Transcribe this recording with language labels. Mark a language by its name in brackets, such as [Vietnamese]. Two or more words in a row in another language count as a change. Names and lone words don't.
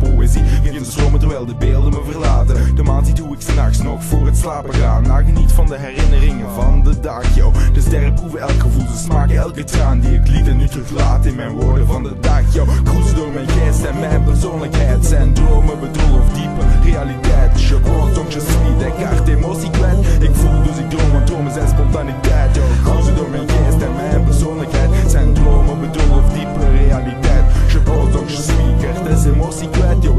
[Dutch] Poëzie begint te stromen terwijl de beelden me verlaten. De maan ziet hoe ik 's nachts nog voor het slapen ga. Nageniet van de herinneringen van de dag, yo. De sterren proeven elk gevoel, ze smaken elke traan die ik liet en nu teruglaat in mijn woorden van de dag, yo. Cruise door mijn geest en mijn persoonlijkheid. Zijn dromen, bedrog of diepe realiteit. [French] Je pense donc je suis, d'écart [Dutch] emotie kwijt. Ik voel dus ik droom, want dromen zijn spontaniteit, yo. Cruise door mijn geest en mijn persoonlijkheid. Zijn dromen, bedrog of diepe realiteit. [French] Je pense donc je suis, d'écart [Dutch] emotie kwijt, [French] yo.